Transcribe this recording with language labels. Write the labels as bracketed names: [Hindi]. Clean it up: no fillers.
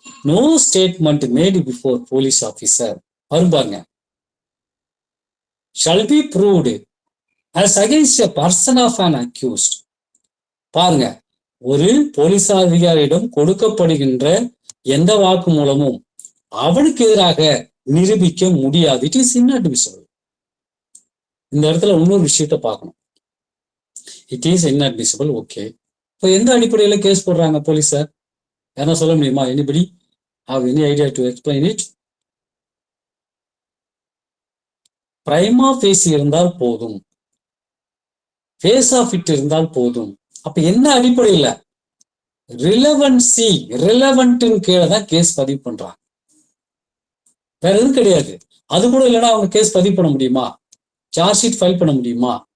[English] No statement made before police officer பாருங்க shall be proved as against a person of an accused. [Tamil] பாருங்க, ஒரு police அதிகாரியிடம் கொடுக்கப்படுகின்ற எந்த வாக்கு மூலமும் அவனுக்கு எதிராக நிரூபிக்க முடியாது. [English] It is inadmissible. [Tamil] இந்த இடத்துல இன்னொரு விஷயத்த பார்க்கணும். [English] It is inadmissible. [Tamil] ஓகே, இப்போ எந்த அடிப்படையில கேஸ் போடுறாங்க போலீஸார்? யாரா சொல்ல முடியுமா? [English] Anybody have any idea to explain it? [Tamil] பிரைமா face இருந்தால் போதும், ஃபேஸ் ஆஃப் இட் இருந்தால் போதும். அப்ப என்ன அடிப்படையில? ரிலவென்ட்னு கீழே தான் கேஸ் பதிவு பண்றாங்க, வேற எதுவும் கிடையாது. அது கூட இல்லைன்னா அவங்க கேஸ் பதிவு பண்ண முடியுமா? சார்ஜ் ஷீட் ஃபைல் பண்ண முடியுமா?